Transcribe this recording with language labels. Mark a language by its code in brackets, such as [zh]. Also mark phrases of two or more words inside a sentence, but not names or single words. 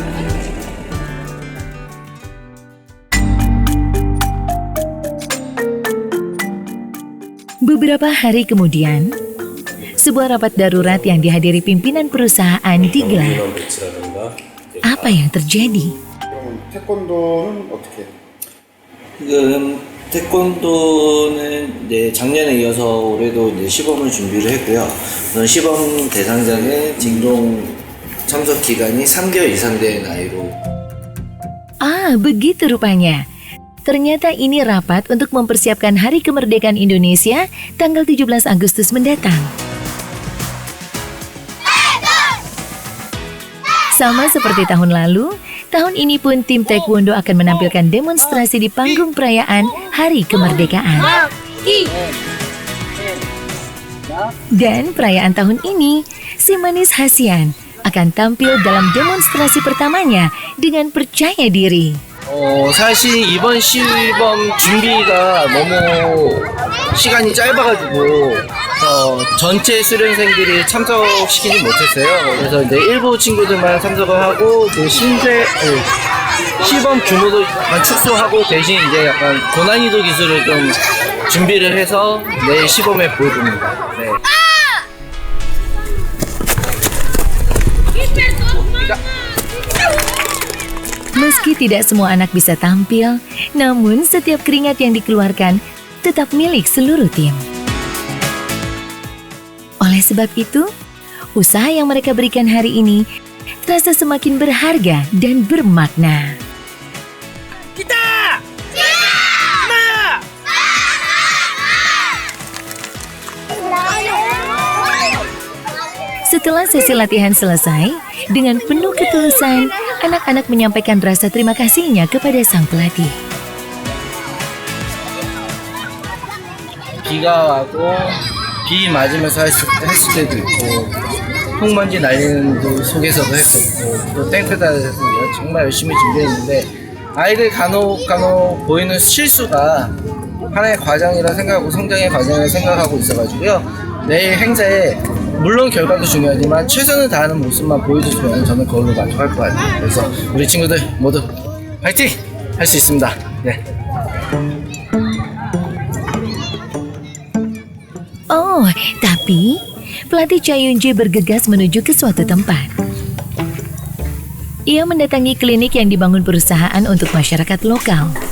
[id] Beberapa hari kemudian, sebuah rapat darurat yang dihadiri pimpinan perusahaan digelar. Apa yang terjadi? [ko] 태권도는 어떻게 해요? 지금 태권도는 이제 작년에 이어서 올해도 이제 시범을 준비를 했고요. 우선 시범 대상자는 징종 참석 기간이 3개월 이상 된 아이로. [id] Ah, begitu rupanya. Ternyata ini rapat untuk mempersiapkan Hari Kemerdekaan Indonesia tanggal 17 Agustus mendatang. Sama seperti tahun lalu, tahun ini pun tim Taekwondo akan menampilkan demonstrasi di panggung perayaan Hari Kemerdekaan. Dan perayaan tahun ini, si manis Hasian akan tampil dalam demonstrasi pertamanya dengan percaya diri. [ko] 사실 이번 시범 준비가 너무 시간이 짧아가지고 전체 수련생들이 참석시키지 못했어요. 그래서 이제 일부 친구들만 참석을 하고 이제 시범 규모도만 축소하고 대신 이제 약간 고난이도 기술을 좀 준비를 해서 내일 시범에 보여줍니다. 네. [id] Meski tidak semua anak bisa tampil, namun setiap keringat yang dikeluarkan tetap milik seluruh tim. Oleh sebab itu, usaha yang mereka berikan hari ini terasa semakin berharga dan bermakna. Setelah sesi latihan selesai, dengan penuh ketulusan, anak-anak menyampaikan rasa terima kasihnya kepada sang pelatih. [ko] 비가 와고 비 맞으면서 했을 때도 있고 흙먼지 날리는 속에서도 했었고 또 땡크다에서 정말 열심히 준비했는데 아이들 간혹 보이는 실수가 하나의 과정이라 생각하고 성장의 과정이라 생각하고 있어가지고요. 내일 행사에 물론 결과도 중요하지만 최선을 다하는 모습만 보여주시면 저는 그걸로 만족할 것 같아요. 그래서 우리 친구들 모두 파이팅! 할 수 있습니다. 네. [id] Oh, tapi pelatih Cha Yun-jae bergegas menuju ke suatu tempat. Ia mendatangi klinik yang dibangun perusahaan untuk masyarakat lokal.